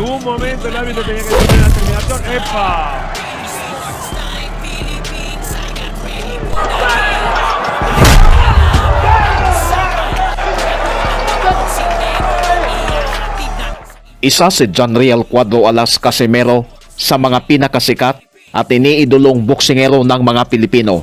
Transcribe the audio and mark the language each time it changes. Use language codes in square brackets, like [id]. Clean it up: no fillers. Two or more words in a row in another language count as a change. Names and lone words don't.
[es] momento el árbitro tenía que tomar la terminación. ¡Epa! [tl] Isa si Janriel Cuadro Alas Casimero sa mga pinakasikat at iniidolong boksingero ng mga Pilipino.